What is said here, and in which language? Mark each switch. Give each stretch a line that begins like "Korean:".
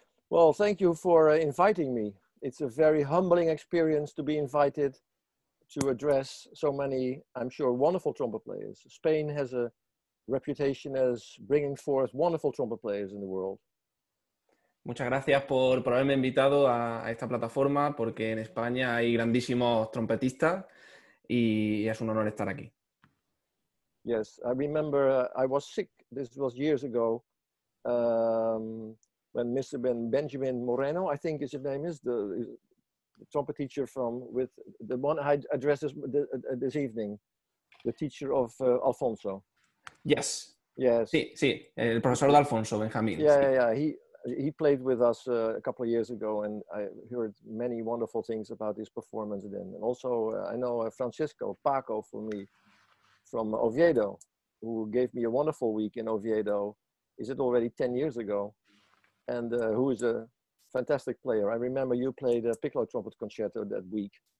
English: Well, thank you for inviting me. It's a very humbling experience to be invited to address so many, I'm sure, wonderful trumpet players. Spain has a reputation as bringing forth wonderful trumpet players in the world.
Spanish: Muchas gracias por haberme invitado a esta plataforma, porque en España hay grandísimos trompetistas y es un honor estar aquí.
English: Yes, I remember I was sick, this was years ago, when Mr. Benjamin Moreno, I think his name is, the trumpet teacher with the one I addressed this evening, the teacher of Alfonso. Yes. Yes.
Spanish: Sí, el profesor de Alfonso, Benjamín.
English: Yeah. He played with us a couple of years ago, and I heard many wonderful things about his performance then. And also, I know Paco for me, from Oviedo, who gave me a wonderful week in Oviedo. Is it already 10 years ago? And who is a fantastic player. I remember you played a piccolo trumpet concerto that week.